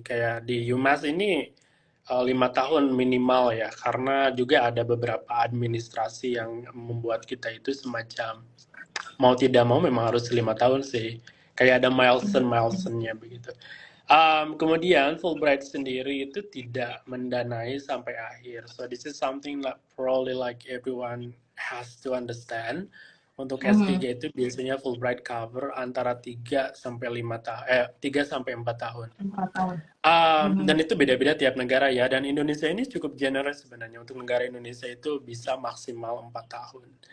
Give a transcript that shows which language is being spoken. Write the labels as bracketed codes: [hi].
[id] Kayak di UMass ini 5 tahun minimal ya, karena juga ada beberapa administrasi yang membuat kita itu semacam mau tidak mau memang harus 5 tahun sih. Kayak ada milestone-milestone-nya begitu. Kemudian Fulbright sendiri itu tidak mendanai sampai akhir. [en] So this is something like probably like everyone has to understand. [id] Untuk Mhm, S3 itu biasanya Fulbright cover antara 3 sampai 5 tahun 3 sampai 4 tahun. 4 tahun. Dan Mhm. itu beda-beda tiap negara ya. Dan Indonesia ini cukup generous sebenarnya. Untuk negara Indonesia itu bisa maksimal 4 tahun.